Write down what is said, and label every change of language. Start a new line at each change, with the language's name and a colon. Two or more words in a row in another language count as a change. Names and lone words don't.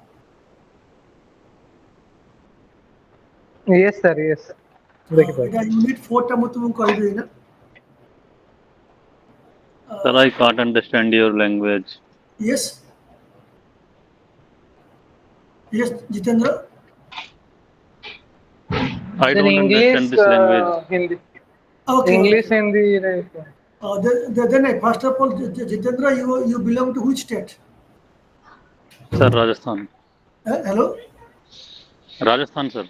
English: yes sir yes
Odia: ହଁ ଏଇଟା ଦେଖିପାରୁଛି। ୟୁନିଟ୍ 4ଟା ମୁଁ ତୁମକୁ କହିବି ଏଇନା।
English: Sir, I can't understand your language. yes yes ଜିତେନ୍ଦ୍ର I Then don't English, understand this language. Hindi, ओके English, ओके Hindi, right? then first of all Jitendra you belong to which state? Sir, Rajasthan. Hello. Rajasthan, sir.